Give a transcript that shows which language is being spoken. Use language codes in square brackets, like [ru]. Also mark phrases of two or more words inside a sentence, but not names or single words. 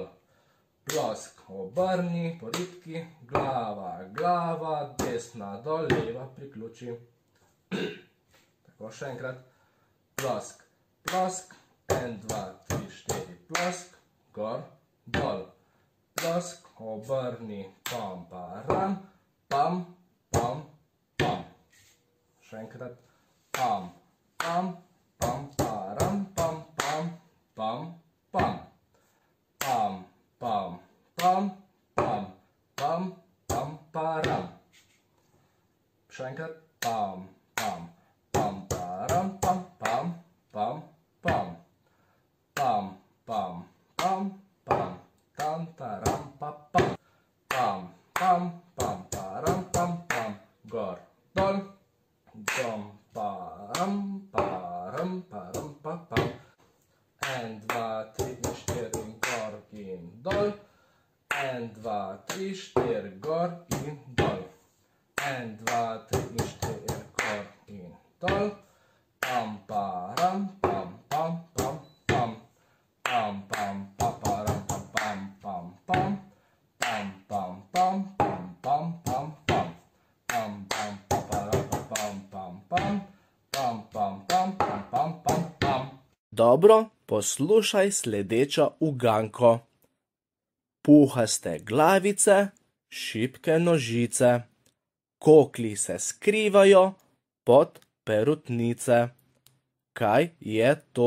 [sl] Plosk, obrni, po ritki, glava, glava, desna, dol, leva, priključi. Tako, še enkrat. Plosk, plosk, 1, 2, 3, 4, plosk, gor, dol. Plosk, obrni, pam, param, pam, pam, pam. Še enkrat. Pam, pam, pam, param, pam, pam, pam, pam. Pam, pam, pam, pam, pam, pam, param. Še enkrat. Pam, pam, pam, param, pam, pam, pam, pam. Pam, pam, pam, pam, tam, taram, pa, pam. Pam, pam, pam, param, pam, pam. Gor, dol. Dom, param, param, param, pa, pam. 1, 2, 3, 4 in gor in dol. 1, 2, 3, 4, gor in dol. 1, 2, 3, 4, gor in dol. Pam, param, pam, pam, pam, pam. Pam, pam, pa, param, pam, pam, pam, pam. Pam, pam, pam, pam, pam, pam, pam. Pam, pam, pa, param, pam, pam, pam. Pam, pam, pam, pam, pam, pam, pam. Dobro, poslušaj sledečo uganko. Puhaste glavice, šibke nožice, koklji se skrivajo pod perutnice. Kaj je to?